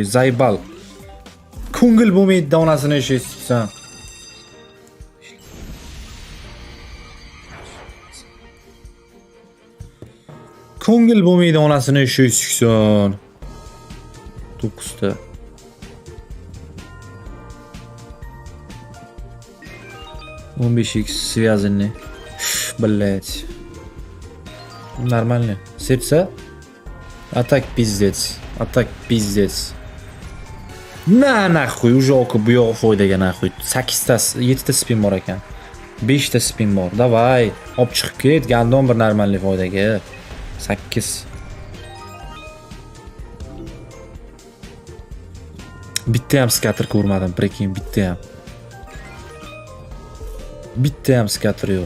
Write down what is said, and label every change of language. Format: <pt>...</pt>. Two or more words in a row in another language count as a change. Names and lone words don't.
<ru>Zaybal.</ru> <uz>Ko'ngil bo'lmaydi onasini yashaysan. Ko'ngil bo'lmaydi onasini yashaysan. 9 ta.</uz> <ru>Он 5x связанный. Блять. Нормально. Сердце. А так пиздец. А так пиздец. Нахуй уже</ru> <uz>okib bu yo'q foydaga nahуй. 8 ta, 7 ta spin bor ekan. 5 ta spin bor. Davay. Olib chiqib ket. Gandon bir normalniy foydaga. 8. Bitta ham skater ko'rmadim, prekin bitta ham. Bitta ham skater yo'q.</uz>